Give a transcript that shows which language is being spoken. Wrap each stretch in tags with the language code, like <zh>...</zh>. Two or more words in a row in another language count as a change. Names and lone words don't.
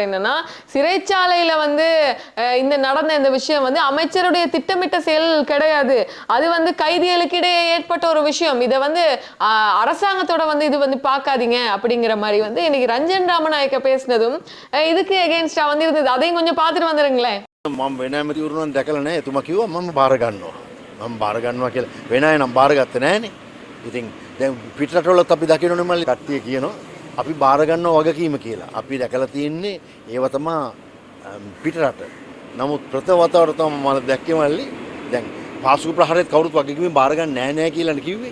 <ta>என்னன்னா சிறைச்சாலையில வந்து இந்த நடந்த இந்த விஷயம் வந்து அமைச்சருடைய திட்டமிட்ட செயல் கிடையாது, அது வந்து கைதிகளுக்கு இடையே ஏற்பட்ட ஒரு விஷயம். இதை வந்து அரசாங்கத்தோட வந்து இது வந்து பார்க்காதீங்க அப்படிங்கிற மாதிரி வந்து இன்னைக்கு ரஞ்சன் ராமநாயக்க பேசினதும் இதுக்கு எகென்ஸ்டா வந்து இருந்தது. அதையும் கொஞ்சம் பார்த்துட்டு வந்துருங்களேன்.</ta> <si>මම වෙන ඇමතිවරුන් දැකලා නැහැ. එතුමා කිව්වා මම බාර ගන්නවා. මම බාර ගන්නවා කියලා. වෙන අය නම් බාරගත්තේ නැහනේ. ඉතින් දැන් පිටරටවලත් අපි දකින්නනේ මල්ලි කට්ටිය කියනවා අපි බාර ගන්නවා වගකීම කියලා. අපි දැකලා තියෙන්නේ ඒව තමයි පිටරට. නමුත් ප්‍රථම වතාවට තමයි මම දැක්කේ මල්ලි දැන් පාසුක ප්‍රහාරයත් කවුරුත් වගකීම බාර ගන්න නැහැ කියලානේ කිව්වේ.</si>